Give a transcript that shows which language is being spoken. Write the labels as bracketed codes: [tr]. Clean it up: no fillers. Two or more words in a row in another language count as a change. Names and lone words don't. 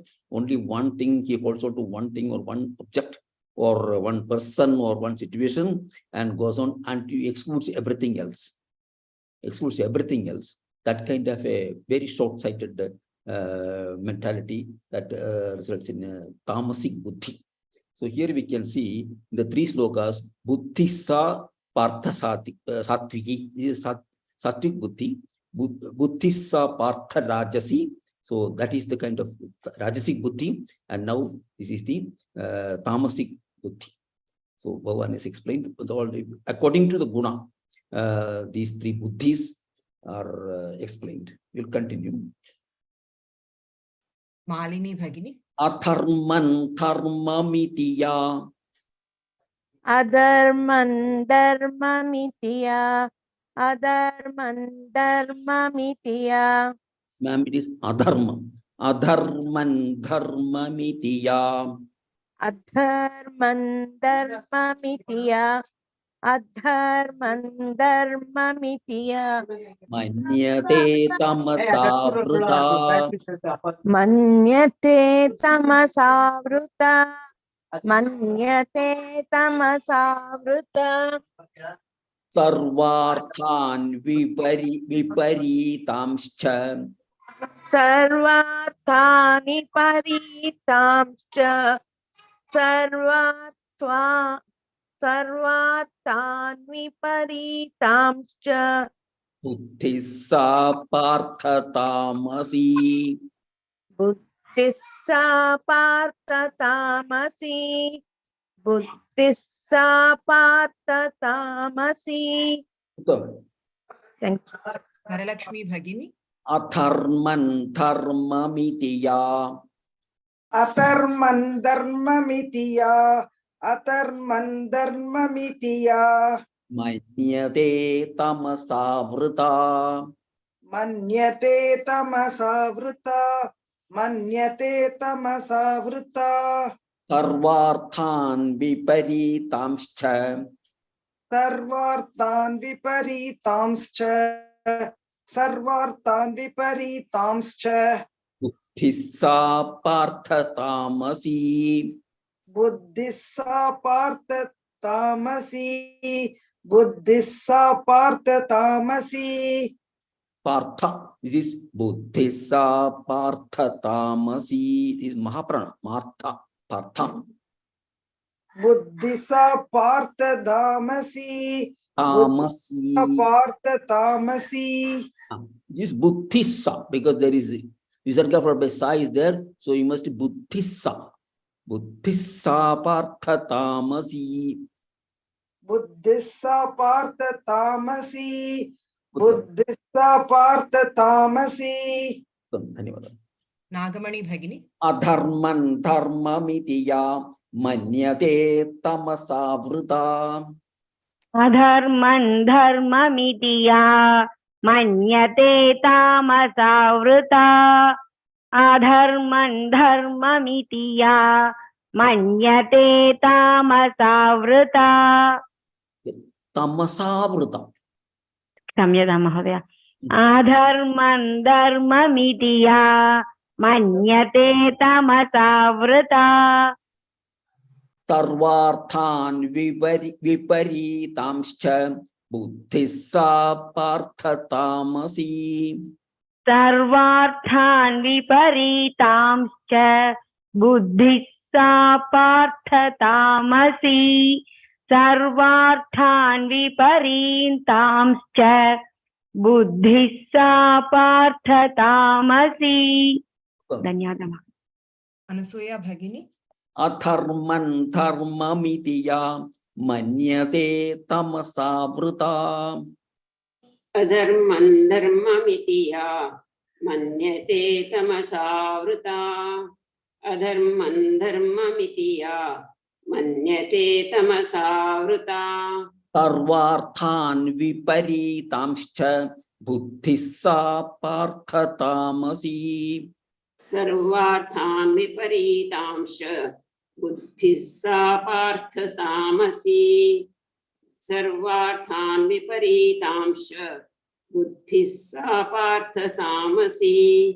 [en] Only one thing, he holds on to one thing or one object or one person or one situation, and goes on and excludes everything else. That kind of a very short-sighted mentality that results in tamasic buddhi. So here we can see the three slokas, [sa] buddhissa partha sattviki, [en] this is sattvic buddhi, [sa] buddhissa partha rajasi. [en] So that is the kind of rajasic buddhi, and now this is the tamasic buddhi. So Bhagavan has explained according to the guna. These three buddhis are explained. We'll continue. Malini Bhagini. [sa] Atharman dharmamitiya. Adharman dharmamitiya. Adharman dharmamitiya. [en] Ma'am, it is adharma. [sa] Adharman dharmamitiya. Adharman dharmamitiya. Adharman dharmamitiya. Manyate tamasa vrita. Manyate tamasa vrita. Manyate tamasa vrita. Sarvarthan viparitamscha. Sarvarthani paritamscha. Sarvarthan viparitamscha. Buddhissa parthatamasi. Buddhissa parthatamasi. Buddhissa parthatamasi. [en] Thank you. Varalakshmi Bhagini. [sa] Atharman dharmamitiya. Atharman dharmamitiya. Atharman dharmamitiya. Manyate tamasa vrita. Manyate tamasa vrita. Manyate tamasa vrita. Sarvarthan viparitamscha. Sarvarthan viparitamscha. Sarvarthan viparitamscha. Buddhissa parthatamasi. Buddhissa parthatamasi. Buddhissa parthatamasi. Partha, [en] this is [sa] Buddhissa parthatamasi. [en] This is Mahaprana, Martha, Partha. [sa] Buddhissa parthatamasi. Tamasi. Parthatamasi. [en] This Buddhissa, because there is Visarga for by sa is there, so you must Buddhissa. [sa] Buddhissa parthatamasi. Buddhissa parthatamasi. Buddhissa parthatamasi. [hi] Dhanyawad. Nagamani Bhagini. [sa] Adharman dharmamitiya manyate tamasa vrita. Adharman dharmamitiya manyate tamasa vrita. Adharman dharmamitiya manyate tamasa vrita. Tamasa vrita. Samyada Mahodaya. Adharman dharmamiti ya manyate tamasavrita. Sarvarthan viparitamscha buddhissa parthatamasi. Sarvarthan viparitamscha buddhissa parthatamasi. Sarvarthan viparitamscha buddhissa parthatamasi. [hi] Dhanyawad. Anasuya Bhagini. [sa] Atharman dharmamitiya manyate tamasavrita. Adharman dharmamitiya manyate tamasavrita. Adharman dharmamitiya manyate tamasavrita. Sarvarthan viparitamscha buddhissa parthatamasi. Sarvarthan viparitamscha buddhissa parthatamasi. Sarvarthan viparitamscha buddhissa parthatamasi.